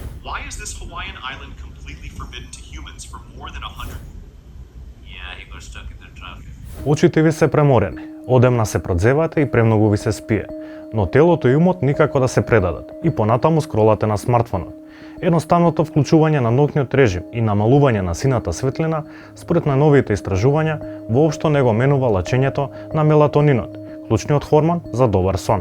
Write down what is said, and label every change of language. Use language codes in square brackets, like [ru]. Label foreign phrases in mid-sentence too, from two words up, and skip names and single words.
[en] Why is this Hawaiian island completely forbidden to humans for more than 100? Yeah, he got stuck in the traffic. [mk] Очите ви се преморени, одемна се продзевате и премногу ви се спие, но телото и умот никако да се предадат и понатаму скролате на смартфонот. Едноставното вклучување на ноќниот режим и намалување на сината светлина, според најновите истражувања, воопшто не го менува лачењето на мелатонинот, клучниот хормон за добар сон.